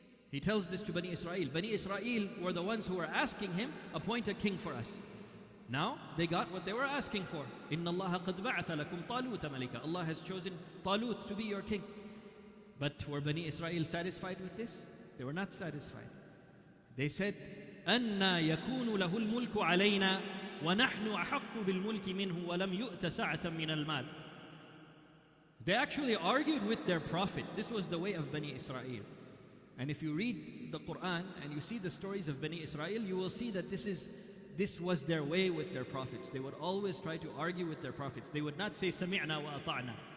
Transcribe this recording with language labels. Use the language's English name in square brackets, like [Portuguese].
[English] He tells this to Bani Israel. Bani Israel were the ones who were asking him, appoint a king for us. Now they got what they were asking for. [Arabic] Inna Allah qad ba'atha lakum Talut malika. [English] Allah has chosen Talut to be your king. But were Bani Israel satisfied with this? They were not satisfied. They said, [Arabic] أَنَّا يَكُونُ لَهُ الْمُلْكُ عَلَيْنَا وَنَحْنُ أَحَقُّ بِالْمُلْكِ مِنْهُ وَلَمْ يُؤْتَ سَعَةً مِنَ الْمَالِ. [English] They actually argued with their prophet. This was the way of Bani Israel. And if you read the Quran and you see the stories of Bani Israel, you will see that this was their way with their prophets. They would always try to argue with their prophets. They would not say [Arabic] سَمِعْنَا وَأَطَعْنَا.